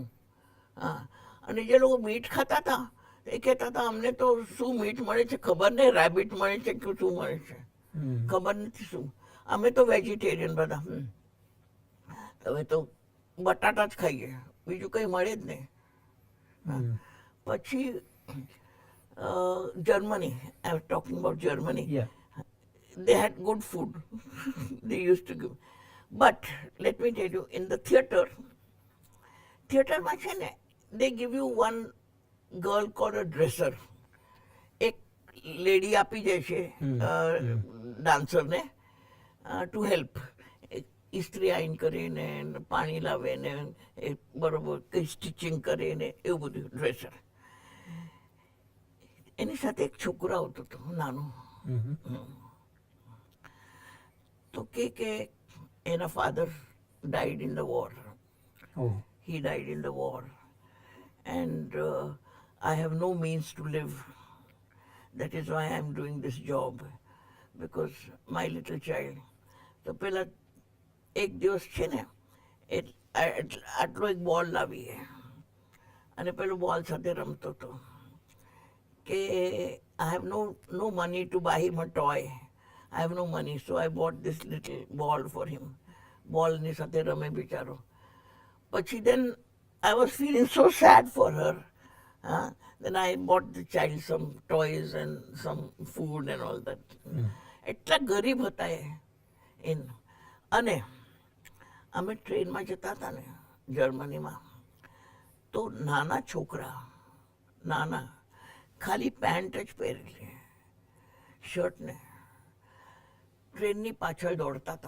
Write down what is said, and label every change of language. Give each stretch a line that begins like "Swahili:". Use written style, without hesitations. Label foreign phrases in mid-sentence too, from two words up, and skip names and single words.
Gujarati: હા, અને જે લોકો મીટ ખાતા હતા એ કહેતા હતા અમને તો શું મીટ મળે છે ખબર નહીં, રેબિટ મળે છે કે શું મળે છે ખબર નથી શું. અમે તો વેજીટેરિયન બધા. હવે તો બટાટા જ ખાઈએ, બીજું કંઈ મળે જ નહીં.
English: પછી જર્મની, I was talking about Germany. They had good food. They used to give. But let me tell you, in the theater
Gujarati: માં છે ને,
English: they give you one girl called a dresser.
Gujarati: એક લેડી આપી જાય છે ડાન્સરને
English: to help.
Gujarati: ઇસ્ત્રી આઈન કરીને, પાણી લાવે ને એ બરોબર કંઈ સ્ટિચિંગ કરે ને એવું બધું. ડ્રેસર. એની સાથે એક છોકરો આવતો હતો નાનો. તો કે એના
English: ફાધર died in the war. Oh. He died in the war. And I have no means to live. That is why I am doing this job. Because my little child.
Gujarati: તો પેલા એક દિવસ છે ને આટલો એક બોલ લાવી અને પેલું બોલ સાથે રમતો હતો કે
English: I have no money to buy him a toy. I have no money, so I bought this little ball for him.
Gujarati: બોલની સાથે રમે બિચારો.
English: પછી then I was feeling so sad for her. Then I bought the child some toys and some food and all that.
Gujarati: એટલા ગરીબ હતા એ. અને અમે ટ્રેનમાં જતા હતા ને જર્મનીમાં, તો નાના છોકરા, નાના, ખાલી પેન્ટ જ પહેરેલી, શર્ટને, ટ્રેનની પાછળ દોડતા હતા.